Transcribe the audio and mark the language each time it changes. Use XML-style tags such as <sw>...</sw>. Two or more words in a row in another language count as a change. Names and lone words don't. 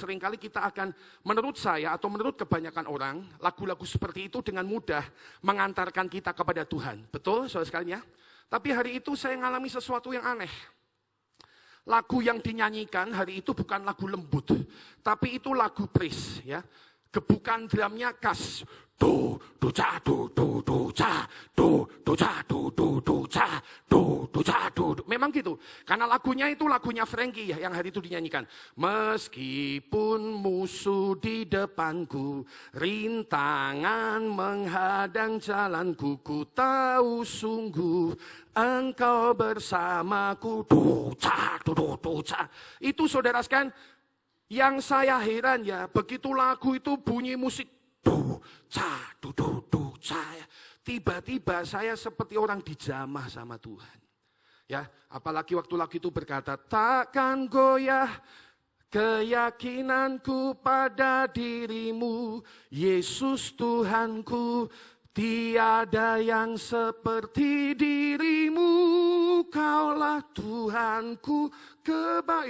<id>Seringkali kita akan, menurut saya atau menurut kebanyakan orang, lagu-lagu seperti itu dengan mudah mengantarkan kita kepada Tuhan. Betul saudara sekalian ya? Tapi hari itu saya mengalami sesuatu yang aneh. Lagu yang dinyanyikan hari itu bukan lagu lembut, tapi itu lagu praise, ya. Gebukan drumnya khas. Do do ca do do do ca do do ca do do do ca do do ca do. Memang gitu. Karena lagunya itu lagunya Frankie ya, yang hari itu dinyanyikan. Meskipun musuh di depanku, rintangan menghadang jalanku, ku tahu sungguh Engkau bersamaku. Do ca do do do ca. Itu saudara sekalian, yang saya heran ya, begitu lagu itu bunyi musik do ca do do do ca, tiba-tiba saya seperti orang dijamah sama Tuhan. Ya, apalagi waktu lagu itu berkata, takkan goyah keyakinanku pada dirimu, Yesus Tuhanku, tiada yang seperti dirimu, kaulah Tuhanku kebaik.</id>